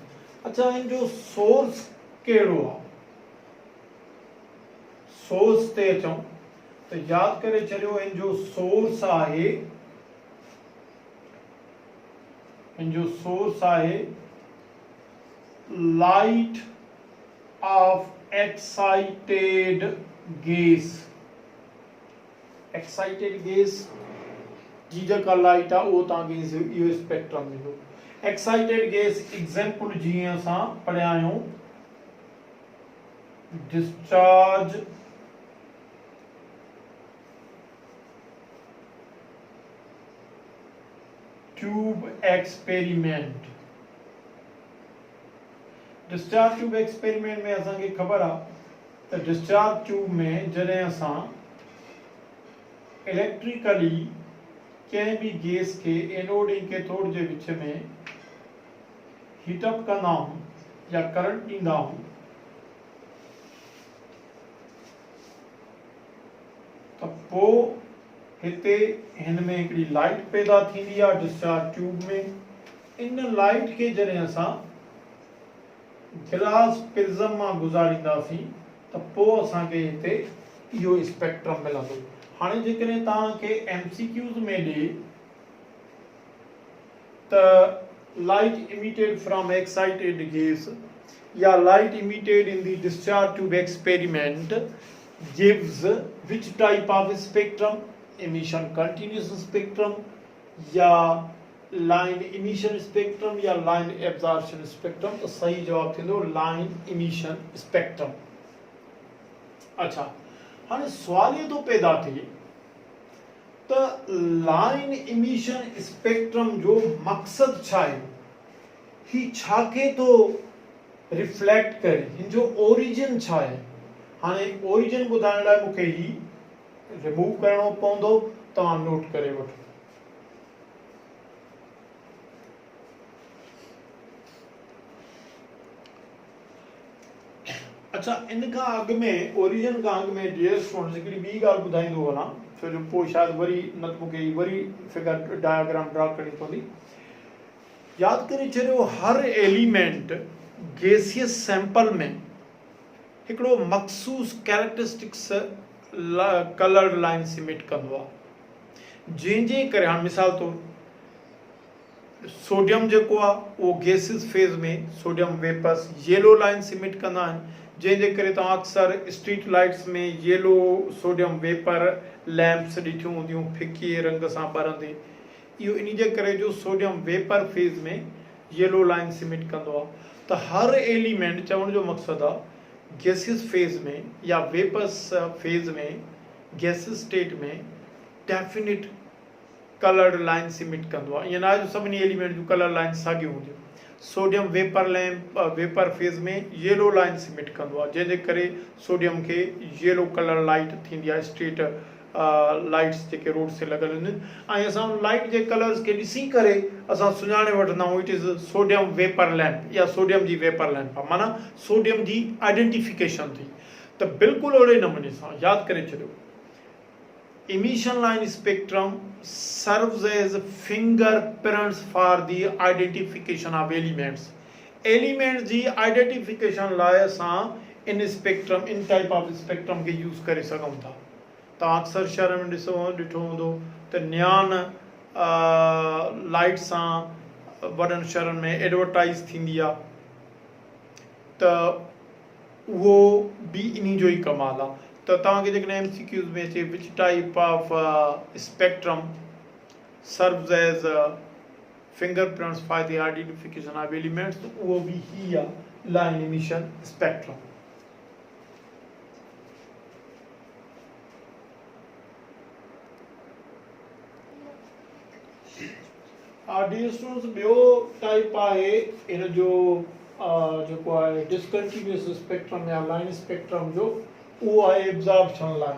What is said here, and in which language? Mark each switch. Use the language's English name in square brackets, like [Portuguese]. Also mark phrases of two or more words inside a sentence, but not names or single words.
[Sindhi] अच्छा, इन जो सोर्स कहिड़ो आहे? सोर्स ते अचूं त यादि करे छॾियो, इन जो सोर्स आहे, इन जो सोर्स आहे [English] light of excited gas. excited gaze [Sindhi] जी जेका लाइट आहे उहो तव्हांखे इहो स्पेक्ट्रम मिलो। [English] excited gas example [Sindhi] जीअं असां पढ़िया आहियूं, [English] discharge tube experiment. डिस्चार्ज ट्यूब एक्सपेरिमेंट [Sindhi] में असांखे ख़बर आहे त [English] डिस्चार्ज ट्यूब [Sindhi] में जॾहिं असां इलेक्ट्रिकली कंहिं बि गैस के एनोड ऐं कैथोड जे विच में हीटअप कंदा आहियूं या करंट ॾींदा आहियूं, त पोइ हिते हिन में हिकिड़ी लाइट पैदा थींदी आहे [English] डिस्चार्ज ट्यूब [Sindhi] में। इन लाइट खे जॾहिं असां [English] गिलास प्रिज्म [Sindhi] मां गुज़ारींदासीं त पोइ असांखे हिते इहो स्पेक्ट्रम मिलंदो। हाणे जेकॾहिं तव्हांखे MCQs में ॾे त [English] light emitted from excited gas या light emitted in the discharge tube experiment gives which type of spectrum, emission continuous spectrum या line emission spectrum या line absorption spectrum. [Sindhi] तो सही जवाब थींदो [English] लाइन इमिशन स्पेक्ट्रम। [Sindhi] अच्छा, हाणे सुवाल ये तो पैदा थिए त [English] लाइन इमिशन स्पेक्ट्रम [Sindhi] जो मक़सद छा आहे, ही छा खे तो रिफ्लेक्ट करे, हिन जो ओरिजिन छा आहे। हाणे ओरिजिन ॿुधाइण लाइ मूंखे ही रिमूव करणो पवंदो, तव्हां नोट करे वठो। अच्छा, इन खां अॻु में ओरिजिन खां अॻु में [English] डियर स्टूडेंट्स [Sindhi] हिकिड़ी ॿी ॻाल्हि ॿुधाईंदो वञा, छो जो पोइ शायदि वरी न त मूंखे वरी [English] फिगर डायग्राम ड्रा [Sindhi] करणी पवंदी। यादि करे छॾियो, हर [English] एलिमेंट गैसियस सैंपल [Sindhi] में हिकिड़ो मख़सूस [English] कैरेक्टरिस्टिक्स कलर्ड लाइन सिमिट [Sindhi] कंदो आहे, जंहिंजे करे हाणे मिसाल तौरु सोडियम जेको आहे उहो [English] गैसियस फेज़ [Sindhi] में [English] सोडियम वेपर्स येलो लाइन सिमिट [Sindhi] कंदा आहिनि, जंहिंजे करे तव्हां अक्सर [English] स्ट्रीट लाइट्स [Sindhi] में [English] येलो सोडियम वेपर लैम्प्स [Sindhi] ॾिठियूं हूंदियूं फिके रंग सां ॿरंदे। इहो इन जे करे जो [English] सोडियम वेपर फेज़ [Sindhi] में [English] येलो लाइन सिमिट [Sindhi] कंदो आहे। त हर एलिमेंट, चवण जो मक़सदु आहे [English] गैसियस फेज [Sindhi] में या [English] वेपर्स फेज [Sindhi] में [English] गैसियस स्टेट [Sindhi] में [English] डेफिनेट कलर्ड लाइन इमिट [Sindhi] कंदो आहे। ईअं न आहे जो सभिनी एलिमेंट जूं [English] कलर लाइन [Sindhi] साॻियूं हूंदियूं। [English] सोडियम वेपर फेज [Sindhi] में [English] येलो लाइन इमिट [Sindhi] कंदो आहे, जंहिंजे करे सोडियम खे [English] येलो कलर लाइट [Sindhi] थींदी आहे, [English] स्ट्रीट लाइट्स [Sindhi] जेके रोड से लॻल हूंदियूं आहिनि। ऐं असां लाइट जे कलर्स खे ॾिसी करे असां सुञाणे वठंदा आहियूं [English] इट इज़ सोडियम वेपर लैम्प [Sindhi] या सोडियम जी [English] वेपर लैम्प [Sindhi] आहे, माना सोडियम जी आइडेंटिफिकेशन थी। त बिल्कुलु ओड़े नमूने सां यादि करे छॾियो, [English] emission line spectrum serves as fingerprints for the identification of elements. [Sindhi] Elements जी identification लाइ असां इन स्पेक्ट्रम, इन [English] टाइप ऑफ स्पेक्ट्रम [Sindhi] के यूज़ करे सघूं था। तव्हां अक्सर शहर में ॾिठो हूंदो त [English] नियान लाइट [Sindhi] सां वॾनि शहरनि में एडवर्टाइज़ थींदी आहे, त उहो बि इन जो ई कमाल आहे। तो तव्हांखे जेकॾहिं MCQs में अचे [English] which type of spectrum serves as fingerprints for the identification of elements, [Sindhi] तो उहो बि ही आहे [English] line emission spectrum. dear students, [Sindhi] ॿियो टाइप आहे इन जो जेको आहे [English] डिसकंटिन्यूअस स्पेक्ट्रम [Sindhi] या [English] लाइन स्पेक्ट्रम [Sindhi] जो, [Urdu] वो है [English] एब्जॉर्प्शन लाइन।